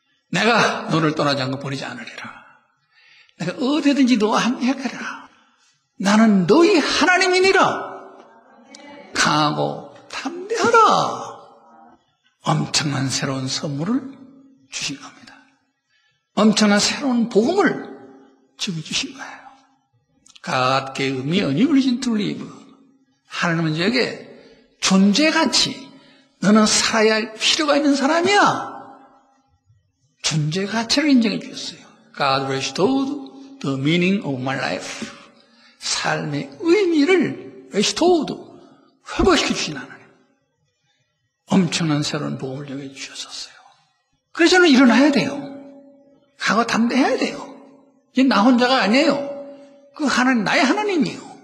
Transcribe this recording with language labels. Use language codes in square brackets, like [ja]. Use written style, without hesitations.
[ko] 내가 너를 떠나지 않고 버리지 않으리라. 내가 어디든지 너와 함께하리라. 나는 너희 하나님이니라. 강하고 담대하라. 엄청난 새로운 선물을 주신 겁니다. 엄청난 새로운 복음을 저기 주신 거예요. [en] God gave me a new reason to live. [ko] 하나님은 저에게 존재가치, 너는 살아야 할 필요가 있는 사람이야. 존재가치를 인정해 주셨어요. [en] God restored the meaning of my life. [ko] 삶의 의미를 restored, 회복시켜 주신 하나님. 엄청난 새로운 복음을 정해 주셨었어요. 그래서 저는 일어나야 돼요. 강하고 담대해야 돼요. 이제 나 혼자가 아니에요. 그 하나님, 나의 하나님이에요.